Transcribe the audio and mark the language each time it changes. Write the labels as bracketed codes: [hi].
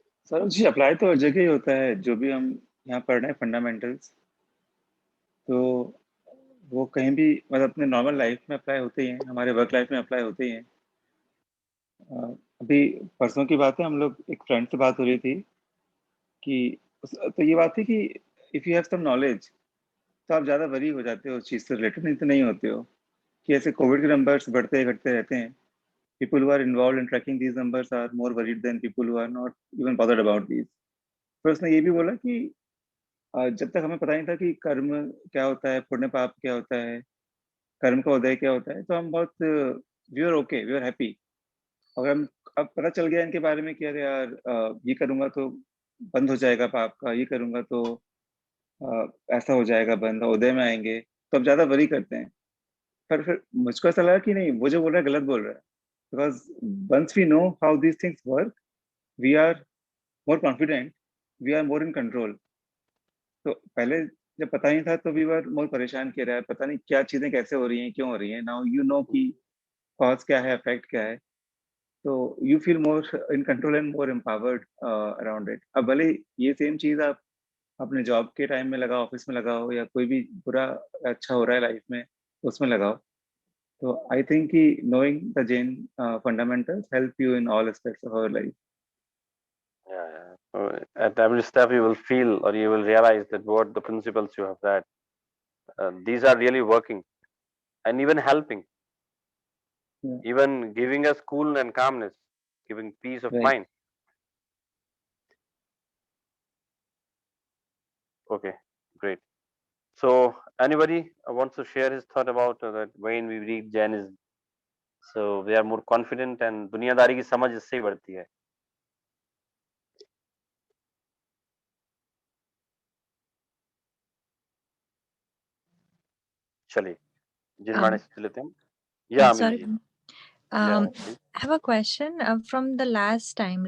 [hi] Sir जी, apply तो हर जगह ही होता है, जो भी हम यहाँ पढ़ रहे हैं फंडामेंटल्स, तो वो कहीं भी मतलब अपने नॉर्मल लाइफ में अप्लाई होते ही हैं, हमारे वर्क लाइफ में अप्लाई होते ही हैं। अभी परसों की बात है, हम लोग एक फ्रेंड से बात हो रही थी कि तो ये बात थी कि [en] if you have some knowledge [hi] तो आप ज़्यादा वरी हो जाते हो उस चीज़ से रिलेटेड, नहीं तो नहीं होते हो। कि ऐसे कोविड के नंबर्स बढ़ते घटते रहते हैं, [en] people who are involved in tracking these numbers are more worried than people who are not even bothered about these. [hi] फिर उसने ये भी बोला कि जब तक हमें पता नहीं था कि कर्म क्या होता है, पुण्य पाप क्या होता है, कर्म का उदय क्या होता है, तो हम बहुत [en] We are okay, we are happy. [hi] अगर हम अब पता चल गया इनके बारे में कि अरे यार ये करूँगा तो बंद हो जाएगा पाप का, ये करूँगा तो ऐसा हो जाएगा बंद, उदय में आएँगे, तो अब ज़्यादा वरी करते हैं। पर फिर मुझको ऐसा लगा कि नहीं, वो जो बोल रहा है गलत बोल रहा है। [en] Because once we know how these things work, we are more confident, we are more in control. [hi] तो पहले जब पता नहीं था तो [en] we were more [hi] परेशान किया रहा है, पता नहीं क्या चीजें कैसे हो रही हैं, क्यों हो रही हैं। [en] Now you know [hi] कि cause क्या है, effect क्या है, तो [en] you feel more in control and more empowered around it. [hi] अब भले ये सेम चीज आप अपने जॉब के टाइम में लगाओ, ऑफिस में लगाओ, या कोई भी बुरा अच्छा हो रहा है लाइफ में उसमें लगाओ, [en] so I think knowing the Jain fundamentals help you in all aspects of our life. Yeah. At every step you will feel or you will realize that what the principles you have read, these are really working and even helping, even giving us cool and calmness, giving peace of Right. mind. Okay, great. So anybody wants to share his thought about that when we read Jainism, so we are more confident and [hi] दुनियादारी की समझ इससे ही बढ़ती है। चलिए, जिनवाने से लेते हैं। या Amit [en] Sorry. जी। Yeah, please. I have a question from the last time.